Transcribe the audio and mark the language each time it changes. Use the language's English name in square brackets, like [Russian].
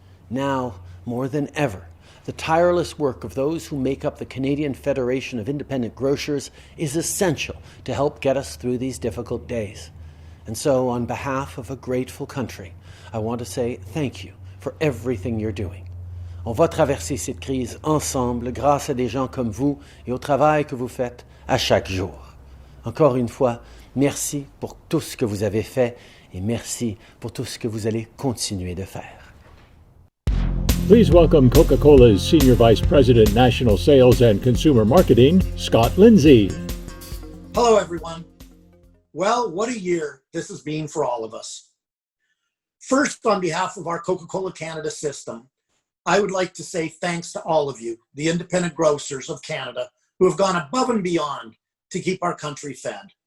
[English] Now, more than ever, the tireless work of those who make up the Canadian Federation of Independent Grocers is essential to help get us through these difficult days. And so, on behalf of a grateful country, I want to say thank you for everything you're doing. [French] On va traverser cette crise ensemble grâce à des gens comme vous et au travail que vous faites à chaque jour. Encore une fois, merci pour tout ce que vous avez fait et merci pour tout ce que vous allez continuer de faire. [English] Please welcome Coca-Cola's Senior Vice President, National Sales and Consumer Marketing, Scott Lindsay. Hello, everyone. Well, what a year this has been for all of us. First, on behalf of our Coca-Cola Canada system, I would like to say thanks to all of you, the independent grocers of Canada, who have gone above and beyond to keep our country fed.